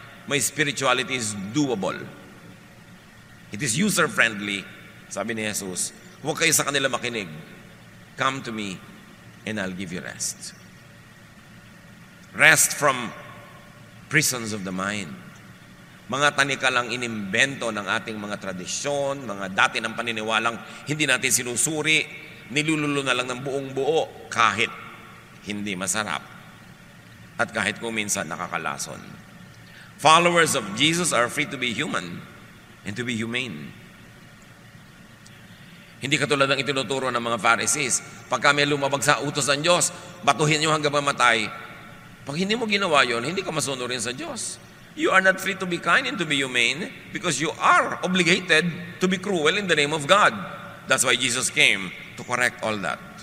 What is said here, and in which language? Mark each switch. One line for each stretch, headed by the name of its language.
English: My spirituality is doable. It is user-friendly.
Filipino: Sabi ni Jesus, huwag kayo sa kanila makinig.
English: Come to me and I'll give you rest. Rest from prisons of the mind.
Filipino: Mga tanikalang inimbento ng ating mga tradisyon, mga dati ng paniniwalang hindi natin sinusuri, nilululo na lang ng buong buo kahit hindi masarap at kahit kung minsan nakakalason.
English: Followers of Jesus are free to be human and to be humane.
Filipino: Hindi katulad ng itinuturo ng mga Pharisees. Pag kami lumabag sa utos ng Diyos, batuhin nyo hanggang mamatay. Pag hindi mo ginawa yon, hindi ka masunurin sa Diyos.
English: You are not free to be kind and to be humane because you are obligated to be cruel in the name of God. That's why Jesus came to correct all that.